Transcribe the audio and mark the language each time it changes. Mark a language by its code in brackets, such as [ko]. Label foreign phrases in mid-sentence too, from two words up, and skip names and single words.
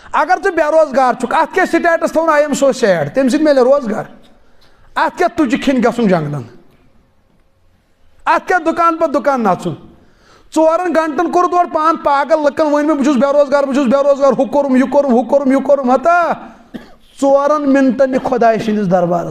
[ks] اگر ژٕ بے روزگار چھُکھ اتھ کیٛاہ سٹیٹس تھاوُن [en] I am so sad [ks] تمہِ سۭتۍ میلہِ روزگار اتھ کیٛاہ تُجہِ کھٮ۪نہِ گژھُن جنگلن اتھ کیٛاہ دُکان پتہٕ دُکان نژُن 4 گنٹن کوٚرُتھ اورٕ پان پاگل لُکن ؤنۍ مےٚ بہٕ چھُس بے روزگار ہُہ کوٚرُم ہتا 4 منٹن یہِ خۄداے سٕنٛدِس دربارس